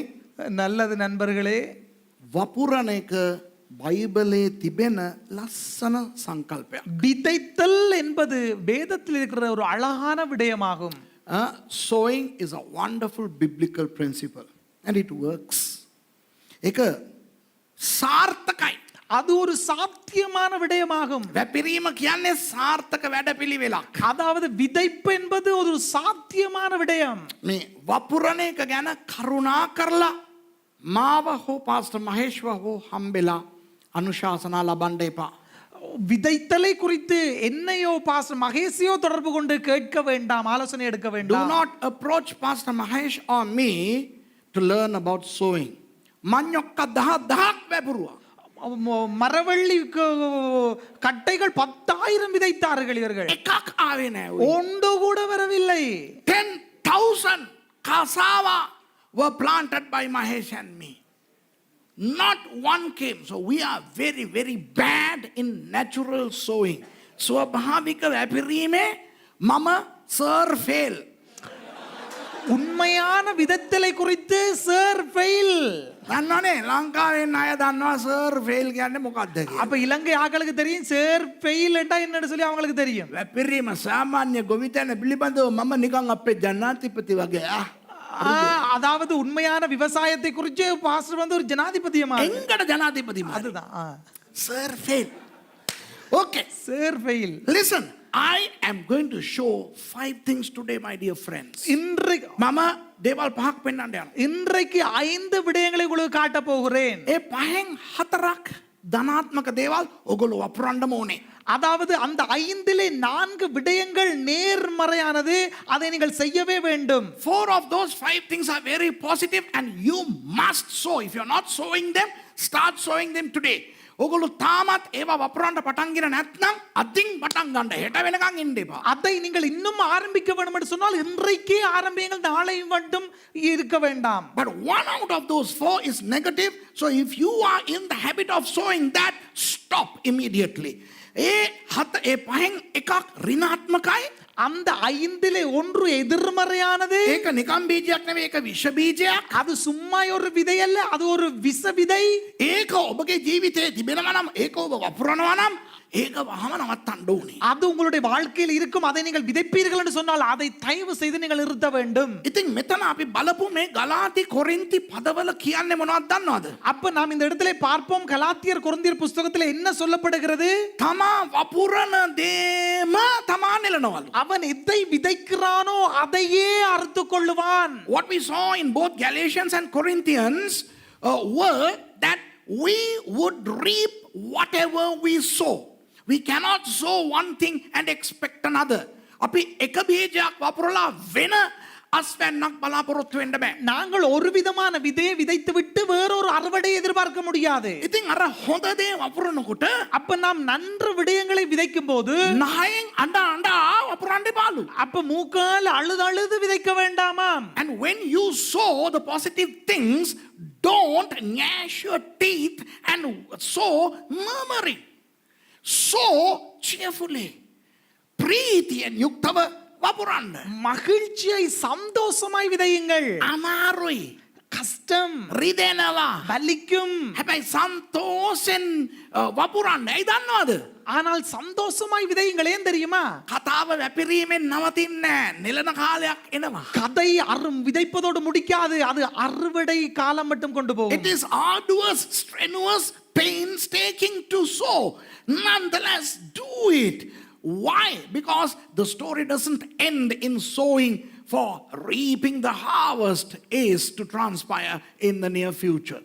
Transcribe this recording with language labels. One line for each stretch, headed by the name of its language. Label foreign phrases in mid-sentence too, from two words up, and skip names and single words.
Tamil: நல்லது நண்பர்களே.
Sinhala: වපුරණ එක බයිබලයේ තිබෙන ලස්සන සංකල්පයක්.
Tamil: விதைத்தல் என்பது வேதத்தில் இருக்கிற ஒரு அழகான விடயமாகும்.
English: Sowing is a wonderful biblical principle and it works.
Sinhala: ඒක සාර්ථකයි.
Tamil: அது ஒரு சாத்தியமான விடயமாகும்.
Sinhala: වැපිරීම කියන්නේ සාර්ථක වැඩපිළිවෙලක්.
Tamil: அதாவது விதைப்பு என்பது ஒரு சாத்தியமான விடயம்.
Sinhala: මේ වපුරණ එක ගැන කරුණා කරලා මාව හෝ පාස්ටර් මහේශ්ව හෝ හම්බෙලා අනුශාසනා ලබන්න එපා.
Tamil: விதைத்தலை குறித்து என்னையோ பாஸ்டர் மகேஷையோ தொடர்பு கொண்டு கேட்க வேண்டாம், ஆலோசனை எடுக்க
English: Do
Tamil: வேண்டாம்.
English: not approach Pastor Mahesh or me to learn about sowing.
Sinhala: මඤ්ඤොක්ක 10,000ක් වැපුරුවා.
Tamil: மரவள்ளி கட்டைகள் 10,000 விதைத்தார்கள் இவர்கள்.
Sinhala: එකක් ආවේ නෑ.
Tamil: ஒன்று கூட வரவில்லை.
English: 10,000 cassava were planted by Mahesh and me. Not one came. So we are very, very bad in natural sowing.
Sinhala: ස්වභාවික වැපිරීමේ මම
English: sir fail.
Tamil: உண்மையான விதத்தலை குறித்து
English: sir fail.
Sinhala: දන්නවනේ ලංකාවේ අය දන්නවා
English: sir fail
Sinhala: කියන්නේ මොකක්ද කියලා.
Tamil: அப்ப இலங்கை ஆட்களுக்கு தெரியும்
English: sir fail
Tamil: என்றா என்னன்னு சொல்லி அவங்களுக்கு தெரியும்.
Sinhala: වැපිරීම සාමාන්‍ය ගොවිතැන පිළිබඳව මම නිකන් අපේ ජනාධිපති වගේ
Tamil: அதாவது உண்மையான விவசாயத்தை குறித்து பாஸ்டர் வந்து ஒரு ஜனாதிபதியமா.
Sinhala: එංගඩ ජනාධිපති
Tamil: அதுதான்
English: sir fail. Okay. sir fail. Listen, I am going to show 5 things today, my dear friends.
Tamil: இன்றைக்கு
Sinhala: මම දේවල් පහක් පෙන්වන්න යනවා.
Tamil: இன்றைக்கு 5 விடயங்களை உங்களுக்கு காட்ட போகிறேன்.
Sinhala: ඒ පහෙන් 4ක් ධනාත්මක දේවල් ඔගොල්ලෝ වපුරන්න ඕනේ.
Tamil: அதாவது அந்த 5லே 4 விடயங்கள் நேர்மறையானது, அதை நீங்கள் செய்யவே வேண்டும்.
English: 4 of those 5 things are very positive and you must sow. If you're not sowing them, start sowing them today.
Sinhala: ඔගොල්ලෝ තාමත් ඒවා වපුරන්න පටන් ගෙන නැත්නම් අදින් පටන් ගන්න. හෙට වෙනකන් ඉන්න එපා.
Tamil: அதை நீங்கள் இன்னும் ஆரம்பிக்க வேண்டும் என்று சொன்னால் இன்றைக்கே ஆரம்பியுங்கள், நாளை மட்டும் இருக்க வேண்டாம்.
English: But 1 out of those 4 is negative. So if you are in the habit of sowing that, stop immediately.
Sinhala: ඒ පහෙන් එකක් ඍණාත්මකයි.
Tamil: அந்த 5லே 1 எதிர்மறையானது.
Sinhala: ඒක නිකම් බීජයක් නෙවෙයි, ඒක විෂ බීජයක්.
Tamil: அது சும்மா ஒரு விதை அல்ல, அது ஒரு விஷ விதை.
Sinhala: ඒක ඔබගේ ජීවිතේ තිබෙනවා නම්, ඒක ඔබ වපුරනවා නම්, ඒක වහම නවත්තන්න ඕනේ.
Tamil: அது உங்களுடைய வாழ்க்கையில் இருக்கும், அதை நீங்கள் விதைப்பீர்கள் என்று சொன்னால் அதை தயவு செய்து நீங்கள் நிறுத்த வேண்டும்.
Sinhala: ඉතින් මෙතන අපි බලපු මේ ගලාති කොරින්ති පදවල කියන්නේ මොනවද දන්නවද?
Tamil: அப்ப நாம் இந்த இடத்திலே பார்ப்போம், கலாத்தியர் கொரிந்தியர் புஸ்தகத்தில் என்ன சொல்லப்படுகிறது?
Sinhala: තමා වපුරන දේම තමා නෙලනවලු.
Tamil: அவன் எதை விதைக்கிறானோ அதையே அறுத்து கொள்ளுவான்.
English: What we saw in both Galatians and Corinthians were that we would reap whatever we sow. We cannot sow one thing and expect another.
Sinhala: අපි එක බීජයක් වපුරලා වෙන අස්වැන්නක් බලාපොරොත්තු වෙන්න බෑ.
Tamil: நாங்கள் ஒரு விதமான விதையை விதைத்து விட்டு வேறொரு அறுவடை எதிர்பார்க்க முடியாது.
Sinhala: ඉතින් අර හොඳ දේ වපුරනකොට
Tamil: அப்ப நாம் நன்று விடயங்களை விதைக்கும் போது
Sinhala: නහයෙන් අඬ වපුරන්න එපාලු.
Tamil: அப்ப மூக்கால் அழுது அழுது விதைக்க வேண்டாமாம்.
English: And when you sow the positive things, don't gnash your teeth and sow murmuring. Sow cheerfully.
Sinhala: ප්‍රීතියෙන් යුක්තව වපුරන්න.
Tamil: மகிழ்ச்சியை சந்தோஷமாய் விதையுங்கள்.
Sinhala: අමාරුයි.
Tamil: கஷ்டம்
Sinhala: රිදෙනවා.
Tamil: வலிக்கும்.
Sinhala: හැබැයි සන්තෝෂෙන් වපුරන්න. ඇයි දන්නවද?
Tamil: ஆனால் சந்தோஷமாய் விதையுங்கள். ஏன் தெரியுமா?
Sinhala: කතාව වැපිරීමෙන් නවතින්නේ නැහැ. නෙලන කාලයක් එනවා.
Tamil: கதை விதைப்பதோடு முடிக்காது, அது அறுவடை காலம் மட்டும் கொண்டு போகும்.
English: It is arduous, strenuous, painstaking to sow. Nonetheless, do it. Why? Because the story doesn't end in sowing, for reaping the harvest is to transpire in the near future.